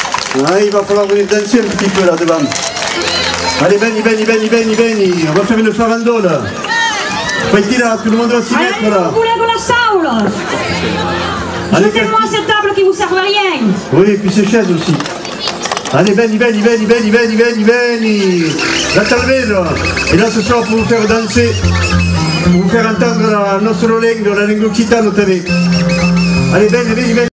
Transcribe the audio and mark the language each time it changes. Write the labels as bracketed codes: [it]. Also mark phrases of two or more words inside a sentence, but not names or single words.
[fr] Ah, il va falloir venir danser un petit peu là devant. Allez, Beni, on va faire une farandole. Faites là, tout le monde va s'y mettre là. Vous voulez de la saule? Jetez-moi cette table qui vous sert à rien. Oui, et puis ces chaises aussi. Allez, Beni. La Talvero. Et là, ce soir, pour vous faire danser, pour vous faire entendre [it] la nostra lingua, la lingua occitana, [fr] vous savez. Allez, Beni.